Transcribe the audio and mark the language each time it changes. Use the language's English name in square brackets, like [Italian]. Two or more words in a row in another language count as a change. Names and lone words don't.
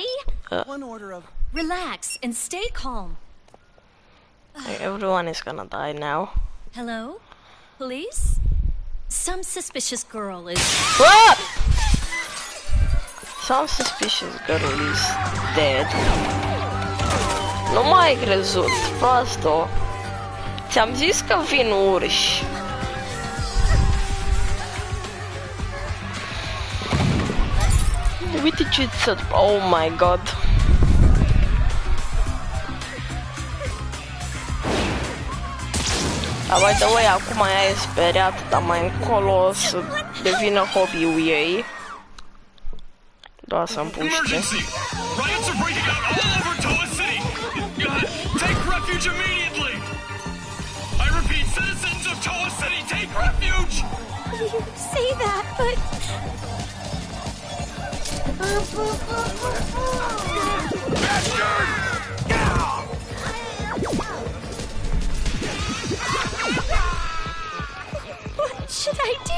[English] One order of... Relax and stay calm. Everyone is gonna die now. Hello? Police? Some suspicious girl is... What? Some suspicious girl is dead. [Romanian] Nu m-ai crezut, prosto. Ți-am zis că vin urși. Uite ce să... [English] Oh my god. By the way, [Romanian] acum ea e speriat, dar mai încolo o să devină hobby-ul ei. Doar să împuște. [English] Emergency! Riots are breaking out all over Toa City! Take refuge immediately! I repeat, citizens of Toa City, take refuge! You say that, but... What should I do?